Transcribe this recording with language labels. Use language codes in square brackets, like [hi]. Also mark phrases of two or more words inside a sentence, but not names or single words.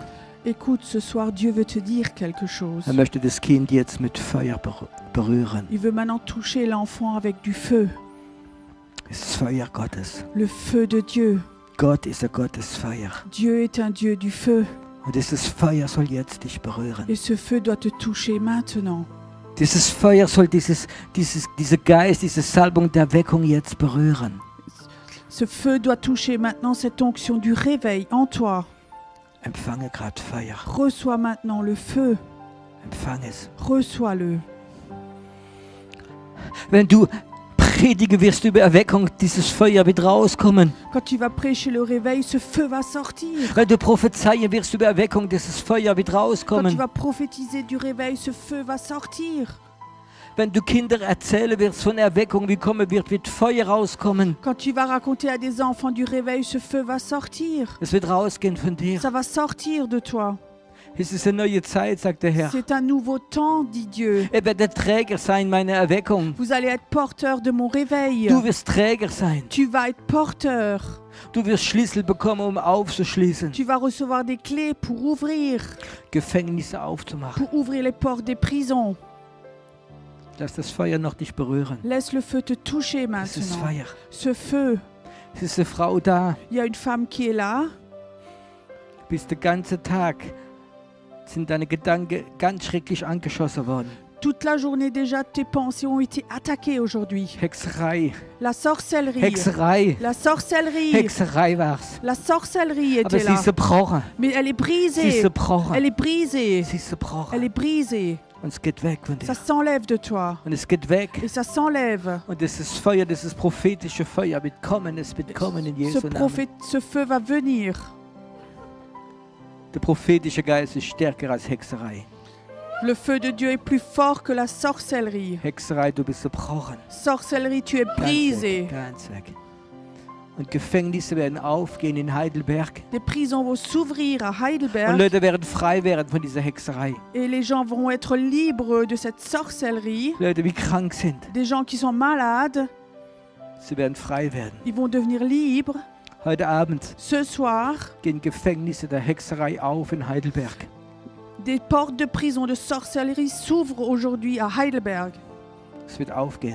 [fr] Écoute, ce soir, Dieu veut te dire quelque chose. [de] Er möchte das Kind jetzt mit Feuer berühren. [fr] Il veut maintenant toucher l'enfant avec du feu, [de] Es ist Feuer Gottes. [fr] le feu de Dieu. [de] Gott ist der Gott des Feuer. [fr] Dieu est un Dieu du feu, [de] Und dieses Feuer soll jetzt dich berühren. [fr] et ce feu doit te toucher maintenant. [de] Dieses Feuer soll dieser Geist, diese Salbung der Erweckung jetzt berühren. [fr] Ce feu doit toucher maintenant cette onction du réveil en toi. [de] Empfange gerade Feuer. [fr] Reçois maintenant le feu, [de] Empfange es. [fr] reçois-le. [de] Wenn du predigen wirst über Erweckung, dieses Feuer wird rauskommen. [fr] Quand tu vas prêcher le réveil, ce feu va sortir. [de] Wenn du prophezeien wirst über Erweckung, dieses Feuer wird [fr] Quand tu [de] rauskommen. [fr] vas prophétiser du réveil, ce feu va sortir. [de] Wenn du Kinder erzählen wirst von Erweckung, wie kommen wird Feuer rauskommen. [fr] Quand tu vas raconter à des enfants du réveil, ce feu va sortir. [de] Es wird rausgehen von dir. [fr] Ça va sortir de toi. [de] Es ist eine neue Zeit, sagt der Herr. [fr] C'est un nouveau temps, dit Dieu. [de] Er wird der Träger sein meiner Erweckung. [fr] Vous allez être porteur de mon réveil. [de] Du wirst Träger sein. [fr] Tu vas être porteur. [de] Du wirst Schlüssel bekommen, um aufzuschließen. [fr] Tu vas recevoir des clés pour ouvrir [de] Gefängnisse aufzumachen. [fr] pour ouvrir les portes des prisons. [de] Lass das Feuer noch dich berühren. [fr] Laisse le feu te toucher [de] Es ist [fr] maintenant. [de] Feuer. [fr] Ce feu, [de] Es ist eine Frau da. [fr] il y a une femme qui est là. [de] Bis den ganzen Tag sind deine Gedanken ganz schrecklich angeschossen worden. [fr] Toute la journée déjà, tes pensées ont été attaquées aujourd'hui. [de] Hexerei. [fr] La sorcellerie. [de] Hexerei. [fr] La sorcellerie. [de] Hexerei war's. [fr] La sorcellerie [de] Aber [fr] était [de] sie [fr] là. [de] ist zerbrochen. [fr] Mais elle est [de] Sie ist [fr] brisée. [de] zerbrochen. [fr] Elle est brisée. [de] Sie ist zerbrochen. [fr] Elle est brisée. [de] Und es geht weg von [fr] Ça [de] dir. [fr] s'enlève de toi. [de] Und es geht weg. [fr] Et ça s'enlève. [de] Und dieses Feuer, dieses prophetische Feuer wird kommen. Es wird kommen in Jesu Namen. [fr] Ce feu va venir. [de] Der prophetische Geist ist stärker als Hexerei. [fr] Le feu de Dieu est plus fort que la sorcellerie. [de] Hexerei, du bist zerbrochen. [fr] Sorcellerie, tu es [de] Ganz [fr] brisé. [de] weg, ganz weg. Und Gefängnisse werden aufgehen in Heidelberg. [fr] Des prisons vont s'ouvrir à [de] Und [fr] Heidelberg [de] Leute werden frei werden von dieser Hexerei. [fr] et les gens vont être libres de cette sorcellerie. [de] Leute, die krank sind, [fr] Des gens qui sont malades, [de] sie werden frei werden. [fr] ils vont devenir libres. [de] Heute Abend [fr] Ce soir, [de] gehen Gefängnisse der Hexerei auf in Heidelberg. [fr] des portes de prison de sorcellerie s'ouvrent aujourd'hui à Heidelberg. [de] Es wird aufgehen.